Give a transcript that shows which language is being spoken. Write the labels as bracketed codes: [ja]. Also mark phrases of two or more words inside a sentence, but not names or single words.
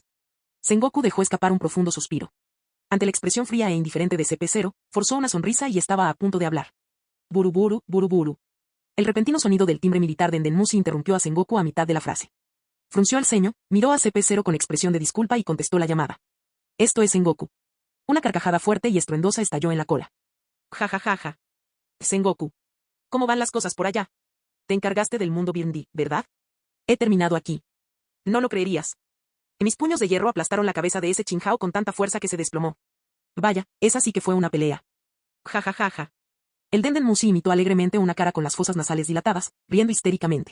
[es] Sengoku dejó escapar un profundo suspiro. Ante la expresión fría e indiferente de CP0, forzó una sonrisa y estaba a punto de hablar. Buruburu, buruburu. El repentino sonido del timbre militar de Dendenmushi interrumpió a Sengoku a mitad de la frase. Frunció el ceño, miró a CP0 con expresión de disculpa y contestó la llamada. Esto es Sengoku. Una carcajada fuerte y estruendosa estalló en la cola. Ja ja ja ja. Sengoku. ¿Cómo van las cosas por allá? Te encargaste del mundo Byondi, ¿verdad? He terminado aquí. No lo creerías. Mis puños de hierro aplastaron la cabeza de ese Chinhao con tanta fuerza que se desplomó. Vaya, esa sí que fue una pelea. Ja ja ja ja. El Dendenmushi imitó alegremente una cara con las fosas nasales dilatadas, riendo histéricamente.